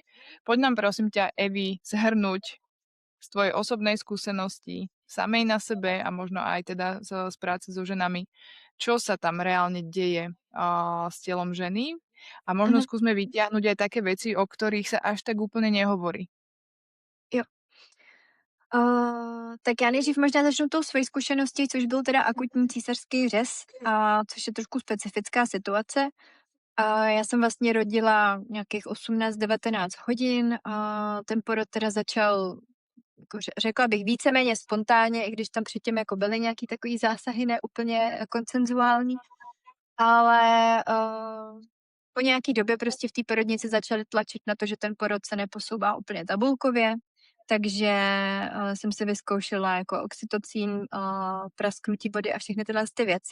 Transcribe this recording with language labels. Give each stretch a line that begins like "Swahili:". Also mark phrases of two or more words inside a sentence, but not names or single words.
Slovak: Poď nám prosím ťa, Evi, zhrnúť z tvojej osobnej skúsenosti, samej na sebe a možno aj teda z práce so ženami, čo sa tam reálne deje s telom ženy A možno Mhm. skúsme vytiahnuť aj také veci, o ktorých sa až tak úplne nehovorí.
Czech: Jo. Tak já nejdřív možná začnu tou svojí zkušeností, což byl teda akutní císařský řez, což je trošku specifická situace. Já jsem vlastně rodila nějakých 18-19 hodin a ten porod teda začal, jako řekla bych, víceméně spontánně, i když tam předtím jako byly nějaký takový zásahy, ne úplně konsenzuální, ale po nějaký době prostě v té porodnici začali tlačit na to, že ten porod se neposouvá úplně tabulkově, takže jsem si vyzkoušela jako oxytocin, prasknutí vody a všechny tyhle ty věci.